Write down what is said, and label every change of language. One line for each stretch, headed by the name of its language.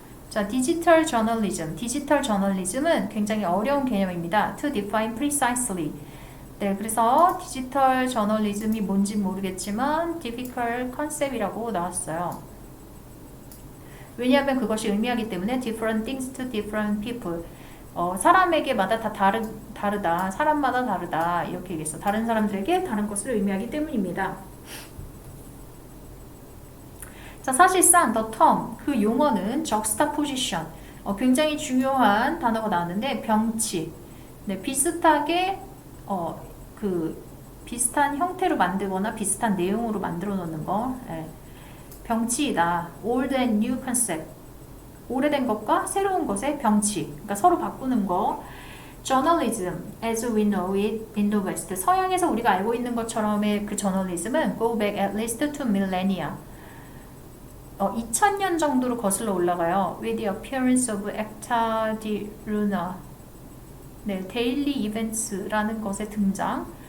Korean: 자, 디지털 저널리즘. 디지털 저널리즘은 굉장히 어려운 개념입니다.
English: To define precisely.
Korean: 네, 그래서 디지털 저널리즘이 뭔지 모르겠지만
English: difficult concept
Korean: 이라고 나왔어요. 왜냐하면 그것이 의미하기 때문에
English: different things to different people.
Korean: 사람에게마다 다 다르다. 사람마다 다르다. 이렇게 얘기했어. 다른 사람들에게 다른 것을 의미하기 때문입니다. 자, 사실상
English: the term,
Korean: 그 용어는 juxtaposition, 굉장히 중요한 단어가 나왔는데 병치. 네, 비슷하게 비슷한 형태로 만들거나 비슷한 내용으로 만들어 놓는 거. 네. 병치이다.
English: Old and new concept.
Korean: 오래된 것과 새로운 것의 병치. 그러니까 서로 바꾸는 거.
English: Journalism, as we know it in the West.
Korean: 서양에서 우리가 알고 있는 것처럼의 그 저널리즘은
English: go back at least to millennia.
Korean: 2000년 정도로 거슬러 올라가요.
English: With the appearance of Acta di Luna.
Korean: 네, 데일리 이벤트라는 것의 등장.